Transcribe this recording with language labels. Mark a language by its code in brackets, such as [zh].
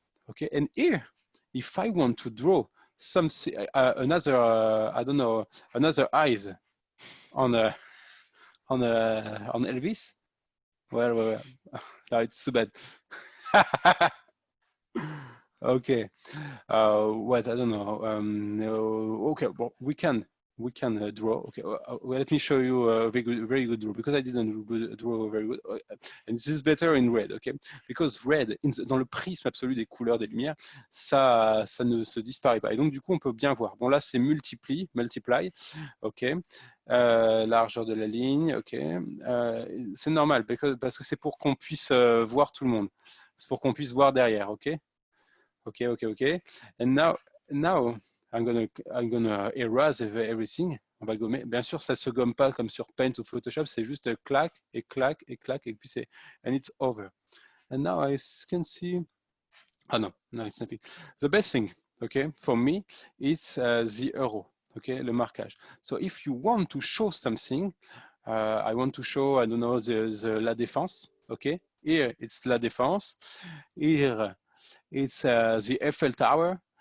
[en] Okay, and here, if I want to draw some another, I don't know, another eyes on Elvis, well, no, it's too bad. Okay, what I don't know. Okay, well, we can draw. Okay, well, let me show you a very good draw, because I didn't draw very good, and this is better in red. Okay, because red, [fr] dans le prisme absolu des couleurs, des lumières, ça ne se disparaît pas, et donc du coup on peut bien voir. Bon, là c'est multiply. Ok, largeur de la ligne. Ok, c'est normal parce que c'est pour qu'on puisse voir tout le monde. C'est pour qu'on puisse voir derrière. [en] Ok. Okay. And now I'm gonna erase everything. [fr] On va gommer. Bien sûr, ça se gomme pas comme sur Paint ou Photoshop. C'est juste clac, et puis c'est, [en] and it's over. And now I can see. Ah no, it's nothing. The best thing, okay, for me, it's the euro. Okay, [fr] le marquage. [en] So if you want to show something, I want to show, I don't know, the La Défense. Okay, here it's La Défense. Here it's the Eiffel Tower.